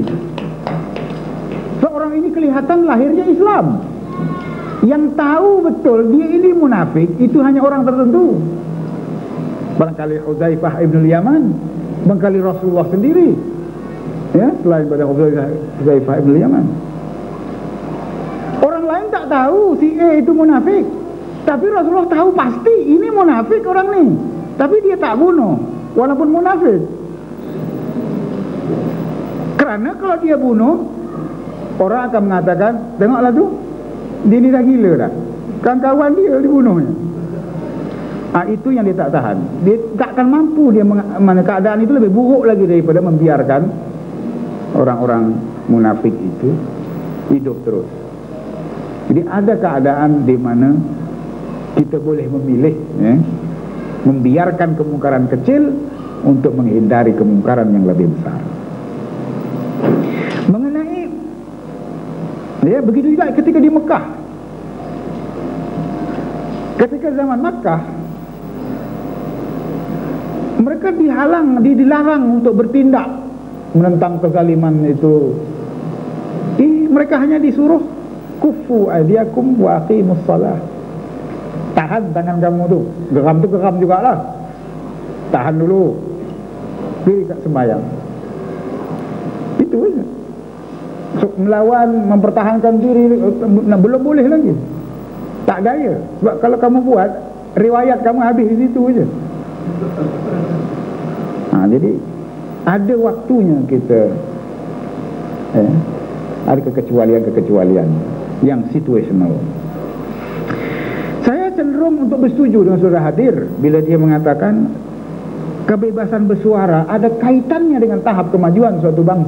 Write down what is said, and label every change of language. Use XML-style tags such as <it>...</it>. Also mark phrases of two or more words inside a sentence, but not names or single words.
<ms>Seorang ini kelihatan lahirnya Islam, yang tahu betul dia ini munafik itu hanya orang tertentu. Barangkali Hudzaifah ibn Yaman, barangkali Rasulullah sendiri, ya, selain pada Hudzaifah ibn Yaman. Orang lain tak tahu si A itu munafik, tapi Rasulullah tahu pasti ini munafik orang ini, tapi dia tak bunuh walaupun munafik. Karena kalau dia bunuh, orang akan mengatakan, tengoklah tu, dia ni dah gila dah, kawan-kawan dia dibunuhnya. Itu yang dia tak tahan. Dia tak akan mampu, dia mana keadaan itu lebih buruk lagi daripada membiarkan orang-orang munafik itu hidup terus. Jadi ada keadaan di mana kita boleh memilih, ya, membiarkan kemungkaran kecil untuk menghindari kemungkaran yang lebih besar. Mengenai, ya, begitu juga ketika di Mekah. Ketika zaman Mekah, mereka dilarang untuk bertindak menentang kezaliman itu. Mereka hanya disuruh</ms> <ar>كفوا أيديكم وأقيموا الصلاة.</ar> <ms>Tahan tangan kamu tu, geram jugalah. Tahan dulu, diri kat sembahyang. Itu aja. Melawan, mempertahankan diri belum boleh lagi. Tak daya. Sebab kalau kamu buat, riwayat kamu habis di situ aja. Jadi ada waktunya kita, ada kekecualian yang situational. Saya cenderung untuk bersetuju dengan saudara hadir bila dia mengatakan kebebasan bersuara ada kaitannya dengan tahap kemajuan suatu bangsa.</ms>